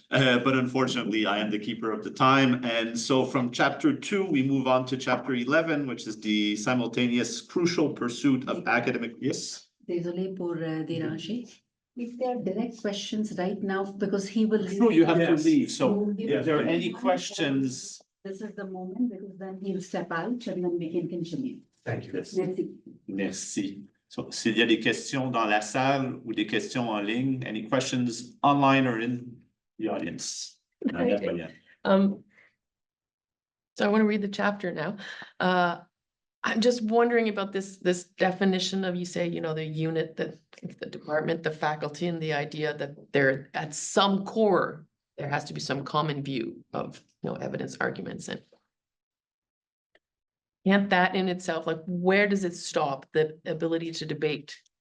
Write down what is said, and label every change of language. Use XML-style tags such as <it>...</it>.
<en>But unfortunately, I am the keeper of the time. And so from chapter 2, we move on to chapter 11, which is the simultaneous crucial pursuit of academic. Yes.</en> <fr>Désolé pour déranger.</fr> <en>If there are direct questions right now, because he will. No, you have to Yes. leave. So So if there are any questions. This is the moment, because then he'll step out and then we can continue. Thank you.</en> <fr>Merci. Merci. So, s'il y a des questions dans la salle ou des questions en ligne,</fr> <en>any questions online or in the audience? Okay. So I want to read the chapter now. I'm just wondering about this definition of, you say, the unit, the department, the faculty, and the idea that there at some core, there has to be some common view of, evidence, arguments, and can't that in itself, like, where does it stop, the ability to debate?</en>